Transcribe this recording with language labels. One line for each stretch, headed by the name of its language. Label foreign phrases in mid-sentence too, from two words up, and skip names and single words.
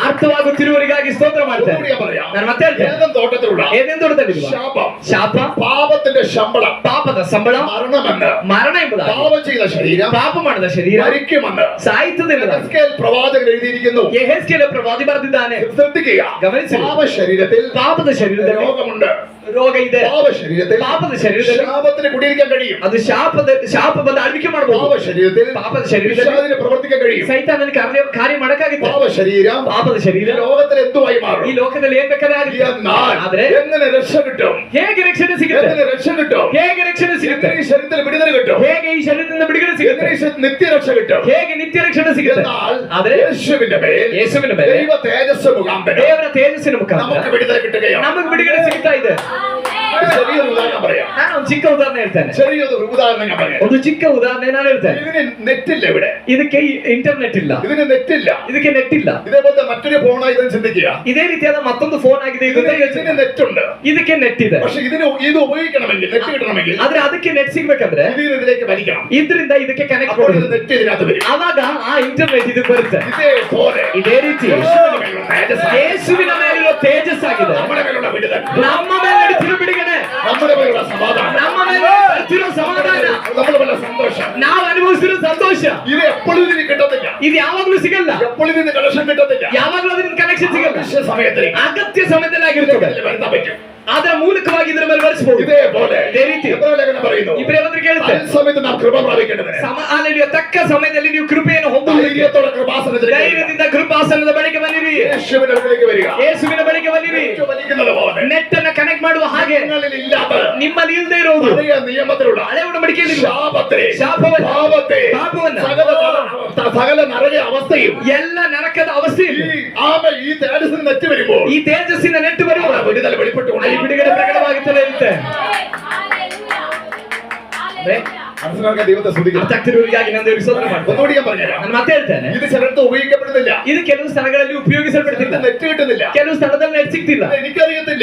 Kannada: ಅರ್ಥವಾಗುತ್ತಿರುವವರಿಗಾಗಿ ಸ್ತೋತ್ರ ಮಾಡ್ತೇನೆ.
Malayalam: ഒന്നുകൂടി ഞാൻ പറയാം.
Kannada: ನಾನು ಮತ್ತೆ ಹೇಳ್ತೇನೆ,
Malayalam: ഏദൻ തോട്ടത്തിലുള്ള
Kannada: ಏದೇನ್ ತೋಟದಲ್ಲಿರುವ
Malayalam: ശാപം,
Kannada: ಶಾಪ,
Malayalam: പാപത്തിന്റെ ശമ്പളം,
Kannada: ಪಾಪದ ಸಂಬಳ,
Malayalam: മരണമെന്ന്,
Kannada: ಮರಣ ಎಂಬುದಾಗಿ,
Malayalam: പാപം ചെയ്ത ശരീരം
Kannada: ಪಾಪ ಮಾಡಿದ ಶರೀರ
Malayalam: മരിക്കുമെന്ന്
Kannada: ಸಾಯ್ತದೆ ಎಂಬುದಾಗಿ
Malayalam: എഹെസ്കേൽ പ്രവാചകൻ എഴുതിയിരിക്കുന്നു.
Kannada: ಯೆಹೆಜ್ಕೇಲ ಪ್ರವಾದಿ ಬರೆದಿದ್ದಾನೆ.
Malayalam: ശ്രദ്ധിക്കുക.
Kannada: ಗಮನಿಸಿ,
Malayalam: പാപ ശരീരത്തിൽ
Kannada: ಪಾಪದ ಶರೀರದಲ್ಲಿ
Malayalam: രോഗമുണ്ട്.
Kannada: ರೋಗ ಇದೆ.
Malayalam: പാപ ശരീരത്തിൽ
Kannada: ಪಾಪದ ಶರೀರದಲ್ಲಿ
Malayalam: ശാപത്തിന് കുടിയിരിക്കാൻ കഴിയും.
Kannada: ಅದು ಶಾಪ ಬಂದು ಆಳ್ವಿಕೆ ಮಾಡಬಹುದು.
Malayalam: പാപ ശരീരത്തിൽ
Kannada: ಪಾಪದ ಶರೀರದಲ್ಲಿ
Malayalam: പിശാചിന് പ്രവർത്തിക്കാൻ കഴിയും.
Kannada: ಸೈತಾನನ ಕಾರ್ಯ ಮಾಡಕ್ಕಾಗುತ್ತೆ.
Malayalam: പാപ ശരീരം
Kannada: ಪಾಪದ ಶರೀರ
Malayalam: ലോകത്തിൽ എന്തുമായി
Kannada: ಈ
Malayalam: മാറും.
Kannada: ಲೋಕದಲ್ಲಿ ಏನ್ ಬೇಕಾದ್ರೆ ಆಗುತ್ತೆ.
Malayalam: എന്നാൽ
Kannada: ಆದ್ರೆ
Malayalam: എങ്ങനെ രക്ഷ കിട്ടും?
Kannada: ಹೇಗೆ ರಕ್ಷಣೆ ಸಿಗುತ್ತೆ?
Malayalam: എങ്ങനെ രക്ഷ കിട്ടും?
Kannada: ಹೇಗೆ ರಕ್ಷಣೆ ಸಿಗುತ್ತೆ?
Malayalam: എങ്ങനെ ഈ ശരീരത്തിൽ വിടുതൽ കിട്ടും?
Kannada: ಹೇಗೆ ಈ ಶರೀರದಿಂದ ಬಿಡುಗಡೆ ಸಿಗುತ್ತೆ?
Malayalam: എങ്ങനെ ഈ നിത്യരക്ഷ കിട്ടും?
Kannada: ಹೇಗೆ ನಿತ್ಯ ರಕ್ಷಣೆ ಸಿಗುತ್ತೆ?
Malayalam: എന്നാൽ
Kannada: ಆದ್ರೆ
Malayalam: യേശുവിന്റെ മേൽ
Kannada: ಯೇಸುವಿನ ಮೇಲೆ
Malayalam: ദൈവ തേജസ് മുഖാന്തരം
Kannada: ದೇವರ ತೇಜಸ್ಸಿನ ಮುಖಾಂತರ
Malayalam: നമുക്ക് വിടുതൽ കിട്ടുകയാണ്.
Kannada: ನಮಗೆ ಬಿಡುಗಡೆ ಸಿಗ್ತಾ ಇದೆ.
Malayalam: ചെറിയൊരു ഉദാഹരണം പറയാം.
Kannada: ನಾನು ಒಂದು ಚಿಕ್ಕ ಉದಾಹರಣೆ ಹೇಳ್ತೇನೆ.
Malayalam: ചെറിയൊരു ഉദാഹരണം ഞാൻ പറയാം.
Kannada: ಒಂದು ಚಿಕ್ಕ ಉದಾಹರಣೆ ನಾನು ಹೇಳ್ತೇನೆ.
Malayalam: ഇതിന് നെറ്റില്ല ഇവിടെ.
Kannada: ಇದಕ್ಕೆ ಇಂಟರ್ನೆಟ್ ಇಲ್ಲ,
Malayalam: ഇതിന് നെറ്റില്ല.
Kannada: ಇದಕ್ಕೆ ನೆಟ್ ಇಲ್ಲ.
Malayalam: ഇതേപോലത്തെ മറ്റൊരു ഫോണായി ഇതിന് ചിന്തിക്കുക.
Kannada: ಇದೇ ರೀತಿಯಾದ ಮತ್ತೊಂದು ಫೋನ್ ಆಗಿದೆ ಇದು ಅಂತ
Malayalam: ഇതിന്
Kannada: ಯೋಚನೆ.
Malayalam: നെറ്റ് ഉണ്ട്.
Kannada: ಇದಕ್ಕೆ ನೆಟ್ ಇದೆ.
Malayalam: പക്ഷെ ഇത് ഉപയോഗിക്കണമെങ്കിൽ, നെറ്റ് കിട്ടണമെങ്കിൽ
Kannada: ಆದ್ರೆ ಅದಕ್ಕೆ ನೆಟ್ ಸಿಗ್ಬೇಕಂದ್ರೆ
Malayalam: ഇതിലേക്ക് വലിക്കണം.
Kannada: ಇದರಿಂದ ಇದಕ್ಕೆ ಕನೆಕ್ಟ್
Malayalam: അപ്പോൾ
Kannada: ಮಾಡಬೇಕು.
Malayalam: നെറ്റ് ഇതിനകത്ത് വരും.
Kannada: ಆವಾಗ ಆ ಇಂಟರ್ನೆಟ್ ಇದಕ್ಕೆ ಬರುತ್ತೆ.
Malayalam: ഇതേപോലെ
Kannada: ಇದೇ ರೀತಿ
Malayalam: യേശുവിന്റെ മേലുള്ള തേജസ്സാണ്
Kannada: ಯೇಸುವಿನ ಮೇಲಿರೋ ತೇಜಸ್ಸಾಗಿದೆ
Malayalam: നമ്മുടെ മേലുള്ള വിടുതൽ,
Kannada: ನಮ್ಮ ಮೇಲೆ ನಡೆಸಿರೋ ಬಿಡುಗಡೆ,
Malayalam: നമ്മുടെ മേലുള്ള സമാധാനം,
Kannada: ನಮ್ಮ ಮೇಲೆ ಬರ್ತಿರೋ ಸಮಾಧಾನ,
Malayalam: നമ്മൾ വല്ല സന്തോഷം
Kannada: ನಾವು ಅನುಭವಿಸಿರೋ ಸಂತೋಷ
Malayalam: ഇത് എപ്പോഴും ഇതിന് കിട്ടത്തില്ല,
Kannada: ಇದು ಯಾವಾಗ್ಲೂ ಸಿಗಲ್ಲ,
Malayalam: എപ്പോഴും ഇതിന് കണക്ഷൻ കിട്ടത്തില്ല.
Kannada: ಯಾವಾಗ್ಲೂ ಅದರಿಂದ ಕನೆಕ್ಷನ್ ಸಿಗಲ್ಲ.
Malayalam: ആവശ്യ സമയത്തിന്
Kannada: ಅಗತ್ಯ ಸಮಯದಲ್ಲಿ ಆಗಿರ್ತದೆ,
Malayalam: വരുത്താൻ പറ്റും.
Kannada: ಅದರ ಮೂಲಕವಾಗಿ ಇದರ ಮೇಲೆ ಬರೆಸಬಹುದು.
Malayalam: ഇതേപോലെ
Kannada: ಇದೇ ರೀತಿ
Malayalam: എബ്രായ ലേഖനം പറയുന്നു,
Kannada: ಇಬ್ರಿಯ ಪತ್ರಿಕೆ ಹೇಳುತ್ತೆ,
Malayalam: സമയത്ത് നാം കൃപ പ്രാപിക്കേണ്ടതിന്
Kannada: ಅಲ್ಲಿಯ ತಕ್ಕ ಸಮಯದಲ್ಲಿ ನೀವು ಕೃಪೆಯನ್ನು ಹೊಂದುವುದಕ್ಕೆ
Malayalam: ധൈര്യത്തോടെ കൃപാസനത്തിലേക്ക്
Kannada: ಧೈರ್ಯದಿಂದ ಕೃಪಾಸನದ ಬಳಿಗೆ ಬನ್ನಿರಿ,
Malayalam: യേശുവിന്റെ അടുക്കലേക്ക് വരിക.
Kannada: ಯೇಸುವಿನ ಬಳಿಗೆ ಬನ್ನಿರಿ.
Malayalam: യേശു വലിക്കുന്നത് പോലെ
Kannada: ನೆಟ್ ಅನ್ನ ಕನೆಕ್ಟ್ ಮಾಡುವ ಹಾಗೆ
Malayalam: നിങ്ങളിൽ ഇല്ലാത്ത
Kannada: ನಿಮ್ಮಲ್ಲಿ ಇಲ್ಲದೆ ಇರುವುದು
Malayalam: പഴയ നിയമത്തിലുള്ള
Kannada: ಹಳೆ ಉಡಂಬಡಿಕೆಯಲ್ಲಿ
Malayalam: ശാപത്തെ,
Kannada: ಶಾಪವನ್ನು,
Malayalam: പാപത്തെ,
Kannada: ಪಾಪವನ್ನ,
Malayalam: സകല നരക അവസ്ഥയും
Kannada: ಎಲ್ಲ ನರಕದ ಅವಸ್ಥೆ
Malayalam: ഈ തേജസ്സിന് നെറ്റ് വരുമ്പോൾ
Kannada: ಈ ತೇಜಸ್ಸಿನ ನೆಟ್ಟು ಬರುವ
Malayalam: വിടുതൽ വെളിപ്പെട്ടുകൊണ്ട്
Kannada: ಈ ಬಿಡುಗಡೆ ಪ್ರಕಟವಾಗುತ್ತಲೇ ಇರುತ್ತೆ.
Malayalam: മനസ്സിലാക്കാൻ ദൈവത്തെ സ്തുതിക്കുന്നു.
Kannada: ಅರ್ಥ ಆಗ್ತಿರೋರಿಗಾಗಿ ನಾನು ದೇವರಿಗೆ ಸ್ತೋತ್ರ ಮಾಡ್ತೇನೆ.
Malayalam: ഒന്നുകൂടി ഞാൻ പറഞ്ഞുതരാം.
Kannada: ನಾನು ಮತ್ತೆ ಹೇಳ್ತೇನೆ,
Malayalam: ഇത് ചിലടത്ത് ഉപയോഗിക്കപ്പെടുന്നില്ല,
Kannada: ಇದು ಕೆಲವು ಸ್ಥಳಗಳಲ್ಲಿ ಉಪಯೋಗಿಸಲ್ಪಡ್ತಿಲ್ಲ,
Malayalam: നെറ്റ് കിട്ടുന്നില്ല,
Kannada: ಕೆಲವು ಸ್ಥಳದಲ್ಲಿ ನೆಟ್ ಸಿಗ್ತಿಲ್ಲ,
Malayalam: ഇത് എനിക്കറിയത്തില്ല.